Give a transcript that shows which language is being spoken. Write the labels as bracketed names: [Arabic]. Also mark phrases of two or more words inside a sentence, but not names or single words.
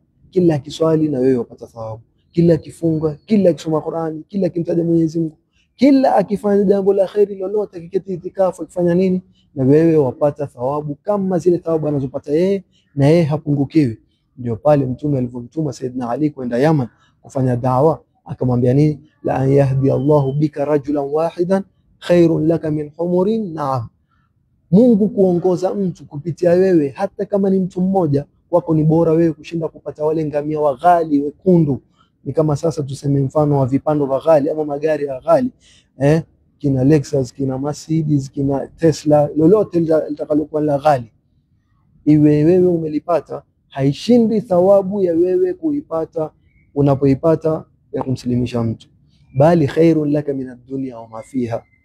[Swahili] Kila akiswali na wewe upata thawabu, kila akifunga, kila akisoma Qur'ani, kila akimtaja Mwenyezi Mungu, kila akifanya jambo la khairi lolote, akiketi itikafu, akifanya nini, na wewe wapata thawabu kama zile thawabu anazopata yeye, na yeye hapungukiwi. Ndio pale Mtume alivyomtuma Saidina Ali kwenda Yaman kufanya da'wa, akamwambia nini? [Arabic] لأن يهدي الله بك رجلا واحدا خير لك من حمر النعم. [Swahili] Mungu kuongoza mtu kupitia wewe, hata kama ni mtu mmoja, wako ni bora wewe kushinda kupata wale ngamia wa ghali wekundu. Ni kama sasa tuseme mfano wa vipando vya ghali ama magari ya ghali, kina Lexus, kina Mercedes, kina Tesla, lolote litakalokuwa la ghali, iwe wewe umelipata, haishindi thawabu ya wewe kuipata unapoipata ya kumsilimisha mtu, bali [Arabic] خير لك من الدنيا وما فيها.